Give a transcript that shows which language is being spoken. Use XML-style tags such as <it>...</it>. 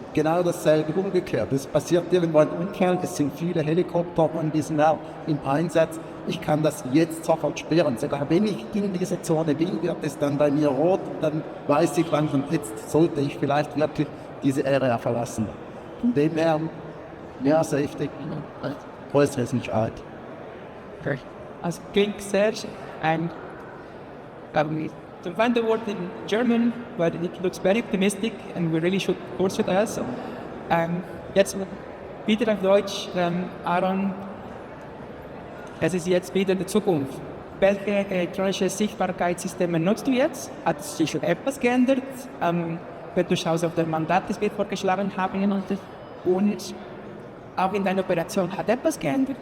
<de>Genau dasselbe umgekehrt. Es passiert irgendwo ein Unfall, es sind viele Helikopter und die sind auch im Einsatz. Ich kann das jetzt sofort sperren. Sogar wenn ich in diese Zone bin, wird es dann bei mir rot. Dann weiß ich langsam, jetzt sollte ich vielleicht wirklich diese Area verlassen. Von dem her, mehr Safety, größere Sicherheit. Okay. Also klingt sehr ein</de> <en>to find the word in German, but it looks very optimistic and we really should pursue that.</en> <de>Jetzt wieder auf Deutsch, Aaron, es ist jetzt wieder die Zukunft. Welche elektronische Sichtbarkeitssysteme nutzt du jetzt? Hat sich schon etwas geändert? Wenn du schaust auf das Mandat, das wir vorgeschlagen haben, und auch in deiner Operation hat etwas geändert?</de>